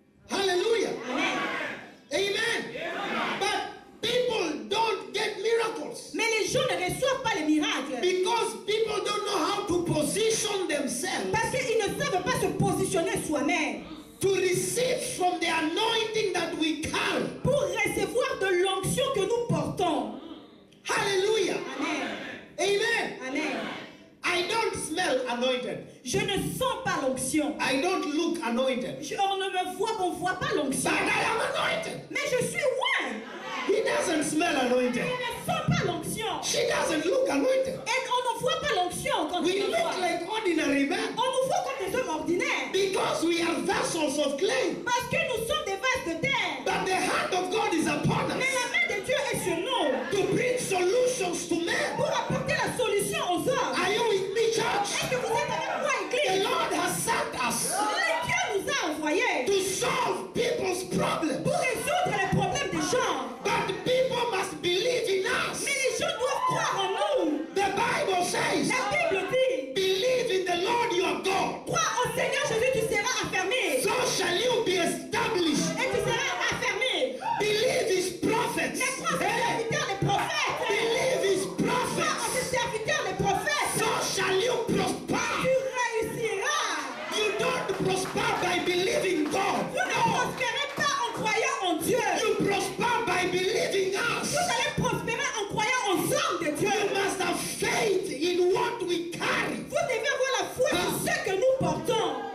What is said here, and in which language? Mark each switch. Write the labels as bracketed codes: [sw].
[en] Hallelujah. Amen. Amen. But people don't get miracles [fr] Mais les gens ne reçoivent pas les miracles [en] because people don't know how to position themselves [fr] parce qu'ils ne savent pas se positionner soi-même [en] to receive from the anointing that we carry. [fr] pour recevoir de l'onction que nous portons. [en] Hallelujah. Amen. Amen. Amen. I don't smell anointed. [fr] Je ne sens pas l'onction. [en] I don't look anointed. [fr] On ne me voit, on ne voit pas l'onction. [en] But I am anointed. [fr] Mais je suis loin. [en] He doesn't smell anointed. [fr] On ne sent pas l'onction. [en] She doesn't look anointed. [fr] Et on ne voit pas l'onction quand [en] We [fr] on nous [en] look [fr] voit. [en] like ordinary men [fr] On nous voit comme des hommes ordinaires. [en] because we are vessels of clay. [fr] Parce que nous sommes des vases de terre. [en] But the hand of God is upon [fr] Mais [en] us [fr] la main de Dieu est sur nous [en] to bring solutions to men. [fr] pour apporter la solution aux hommes. [en] Are you with me, church? [fr] Est-ce que vous êtes avec moi, [en] The [fr] église? [en] Lord has sent us [fr] Dieu nous a envoyés [en] to solve people's problems. [fr] pour résoudre les problèmes des gens. [en] But people must believe in us. [fr] Mais les gens doivent croire en nous. [en] The Bible says, [fr] La Bible dit, [en] believe in the Lord your God. [fr] crois au Seigneur Jésus, tu seras affermi. [en] So shall you be established. [fr] Et tu seras affermi. [en] Believe his prophets. [fr] Mais crois aux [en] Hey, [fr] serviteurs des prophètes. [en] believe his [fr] Crois aux [en] prophets. [fr] serviteurs des prophètes. [en] So shall you prosper. [fr] Tu réussiras. [en] You don't prosper by believing God. [fr] Vous ne [en] No. [fr] prospérez pas en croyant en Dieu. [en] You prosper by believing us. [fr] Vous allez prospérer en croyant aux hommes de Dieu. [en] You must have faith in what we carry. [fr] Vous devez avoir la foi en ce que nous portons.